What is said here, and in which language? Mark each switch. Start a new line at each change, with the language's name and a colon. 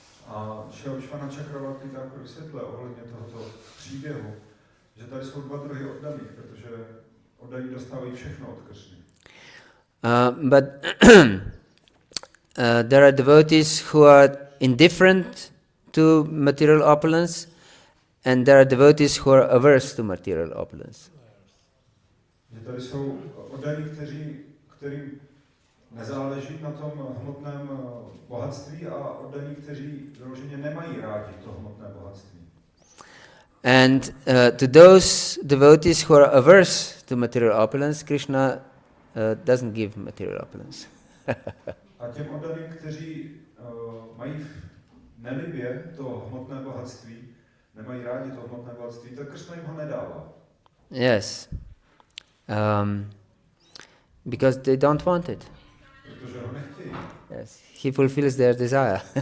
Czech: A Vishwanath Chakravarti Thakur vysvětluje ohledně tohoto příběhu, že tady jsou dva druhy oddaných, protože oddaní dostávají všechno od Krishny.
English: But there are devotees who are indifferent to material opulence, and there are devotees who are averse to material opulence.
Czech: Že tady jsou oddaní, kterým nezáleží na tom hmotném bohatství, a oddaní, kteří vyloženě nemají rádi to hmotné bohatství.
English: And to those devotees who are averse to material opulence, Krishna doesn't give material opulence.
Czech: A těm oddaným, kteří mají v nelibě to hmotné bohatství, nemají rádi to hmotné bohatství, tak Krishna jim ho nedává.
English: Yes. Because they don't want it.
Czech: Protože ho nechtějí.
English: Yes. He fulfills their desire.